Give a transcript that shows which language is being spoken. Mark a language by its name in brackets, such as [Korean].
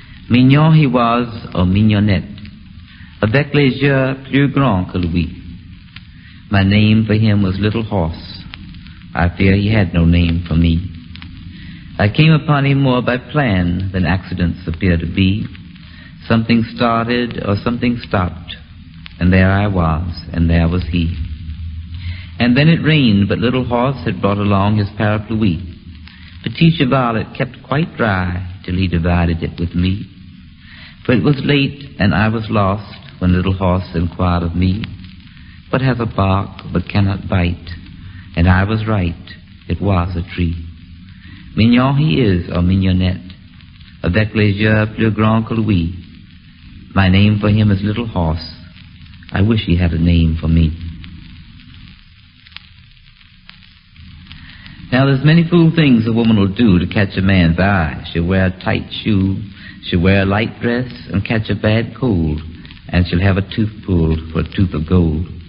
[French] Mignon [English] he was, or [French] mignonnette, avec les yeux plus grands que lui. [English] My name for him was Little Horse. I fear he had no name for me. I came upon him more by plan than accidents appear to be. Something started or something stopped, and there I was, and there was he. And then it rained, but Little Horse had brought along his parapluie. Petit Cheval it kept quite dry till he divided it with me. For it was late, and I was lost when Little Horse inquired of me, What has a bark but cannot bite? And I was right, it was a tree. [French] Mignon [English] he is, or [French] mignonnette, avec les yeux plus grands que lui. [English] My name for him is Little Horse. I wish he had a name for me. Now, there's many fool things a woman will do to catch a man's eye. She'll wear a tight shoe. She'll wear a light dress and catch a bad cold, and she'll have a tooth pulled for a tooth of gold.